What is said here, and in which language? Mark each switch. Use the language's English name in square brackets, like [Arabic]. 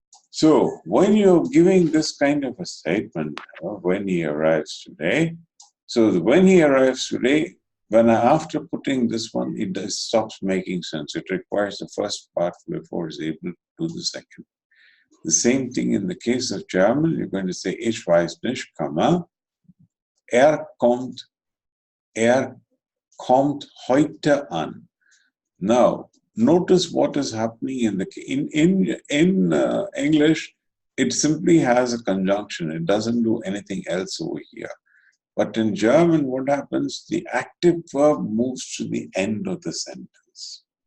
[English] So when you're giving this kind of a statement, when he arrives today, so when he arrives today, after putting this one, it stops making sense. It requires the first part before it's able to do the second. The same thing in the case of German, you're going to say, [German] ich weiß nicht, er kommt heute an. [English] Now, notice what is happening in English. It simply has a conjunction. It doesn't do anything else over here. But in German, what happens? The active verb moves to the end of the sentence.